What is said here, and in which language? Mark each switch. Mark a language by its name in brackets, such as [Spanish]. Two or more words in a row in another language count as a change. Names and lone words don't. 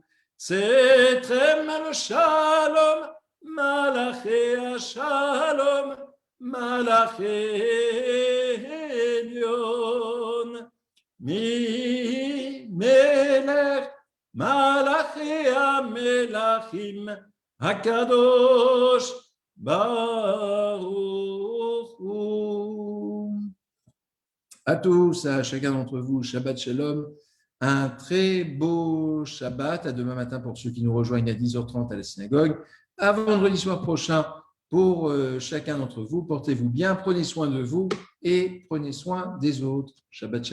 [Hebrew] צאתכם אל שלום, מלאכי השלום, מלאכי עליון, ממלך מלאכי המלכים הקדוש ברוך הוא. [French] À tous, à chacun d'entre vous, [Hebrew] שבת שלום. [French] Un très beau Shabbat. À demain matin pour ceux qui nous rejoignent à 10h30 à la synagogue. À vendredi soir prochain pour chacun d'entre vous. Portez-vous bien, prenez soin de vous et prenez soin des autres.